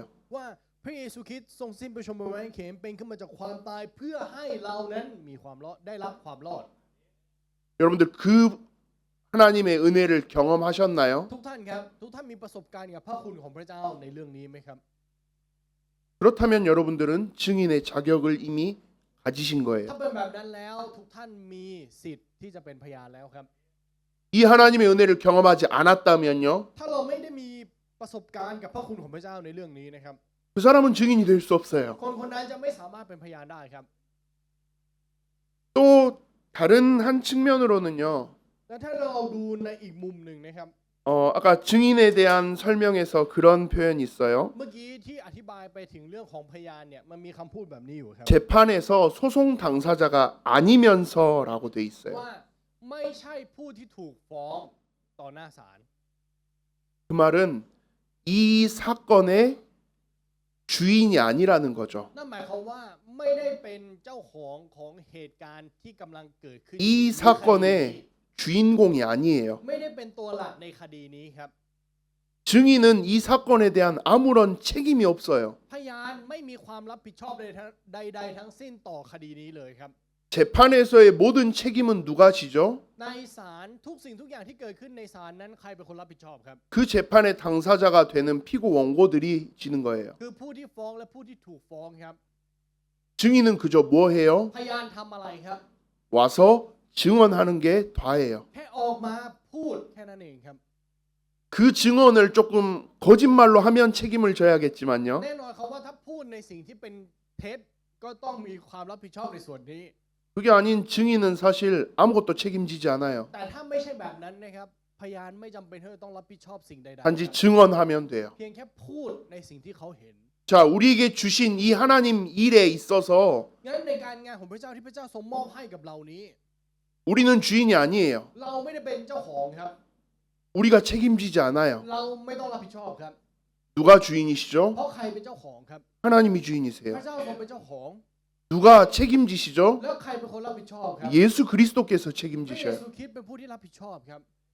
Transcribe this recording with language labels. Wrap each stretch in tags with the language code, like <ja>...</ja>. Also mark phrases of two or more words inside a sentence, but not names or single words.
<th>ว่าพระเยซูคริสต์ทรงสิ้นพระชนม์บนไม้กางเขนเป็นขึ้นมาจากความตายเพื่อให้เรานั้นมีความรอดได้รับความรอด</th> <ko>여러분들 그 하나님의 은혜를 경험하셨나요?</ko> <th>ทุกท่านครับทุกท่านมีประสบการณ์กับพระคุณของพระเจ้าในเรื่องนี้ไหมครับ</th> <ko>그렇다면 여러분들은 증인의 자격을 이미 가지신 거예요.</ko> <th>ถ้าเป็นแบบนั้นแล้วทุกท่านมีสิทธิ์ที่จะเป็นพยานแล้วครับ</th> <ko>이 하나님의 은혜를 경험하지 않았다면요.</ko> <th>ถ้าเราไม่ได้มีประสบการณ์กับพระคุณของพระเจ้าในเรื่องนี้นะครับ</th> <ko>그 사람은 증인이 될 수 없어요.</ko> <th>คนคนนั้นจะไม่สามารถเป็นพยานได้ครับ</th> <ko>또 다른 한 측면으로는요.</ko> <th>และถ้าเราดูในอีกมุมหนึ่งนะครับ</th> <ko>아까 증인에 대한 설명에서 그런 표현이 있어요.</ko> <th>เมื่อกี้ที่อธิบายไปถึงเรื่องของพยานเนี่ยมันมีคำพูดแบบนี้อยู่ครับ</th> <ko>재판에서 소송 당사자가 아니면서라고 돼 있어요.</ko> <th>ว่าไม่ใช่ผู้ที่ถูกฟ้องต่อหน้าศาล</th> <ko>그 말은 이 사건의 주인이 아니라는 거죠.</ko> <th>นั่นหมายความว่าไม่ได้เป็นเจ้าของเหตุการณ์ที่กำลังเกิดขึ้น</th> <ko>이 사건의 주인공이 아니에요.</ko> <th>ไม่ได้เป็นตัวหลักในคดีนี้ครับ</th> <ko>증인은 이 사건에 대한 아무런 책임이 없어요.</ko> <th>พยานไม่มีความรับผิดชอบใดๆทั้งสิ้นต่อคดีนี้เลยครับ</th> <ko>재판에서의 모든 책임은 누가 지죠?</ko> <th>ในศาลทุกสิ่งทุกอย่างที่เกิดขึ้นในศาลนั้นใครเป็นคนรับผิดชอบครับ</th> <ko>그 재판의 당사자가 되는 피고 원고들이 지는 거예요.</ko> <th>คือผู้ที่ฟ้องและผู้ที่ถูกฟ้องครับ</th> <ko>증인은 그저 뭐 해요?</ko> <th>พยานทำอะไรครับ</th> <ko>와서 증언하는 게 다예요.</ko> <th>แค่ออกมาพูดแค่นั้นเองครับ</th> <ko>그 증언을 조금 거짓말로 하면 책임을 져야겠지만요.</ko> <th>แน่นอนครับว่าถ้าพูดในสิ่งที่เป็นเท็จก็ต้องมีความรับผิดชอบในส่วนนี้</th> <ko>그게 아닌 증인은 사실 아무것도 책임지지 않아요.</ko> <th>แต่ถ้าไม่ใช่แบบนั้นนะครับพยานไม่จำเป็นที่จะต้องรับผิดชอบสิ่งใดๆ</th> <ko>단지 증언하면 돼요.</ko> <th>เพียงแค่พูดในสิ่งที่เขาเห็น</th> <ko>자, 우리에게 주신 이 하나님 일에 있어서</ko> <th>งั้นในการงานของพระเจ้าที่พระเจ้าทรงมอบให้กับเรานี้</th> <ko>우리는 주인이 아니에요.</ko> <th>เราไม่ได้เป็นเจ้าของครับ</th> <ko>우리가 책임지지 않아요.</ko> <th>เราไม่ต้องรับผิดชอบครับ</th> <ko>누가 주인이시죠?</ko> <th>เพราะใครเป็นเจ้าของครับ</th> <ko>하나님이</ko> <th>พ</th> <ko>주인이세요.</ko> <th>ระเจ้าทรงเป็นเจ้าของ</th> <ko>누가 책임지시죠?</ko> <th>แล้วใครเป็นคนรับผิดชอบครับ</th> <ko>예수 그리스도께서</ko> <th>พระเย</th> <ko>책임지셔요.</ko> <th>ซูคริสต์เป็นผู้ที่รับผิดชอบครับ</th>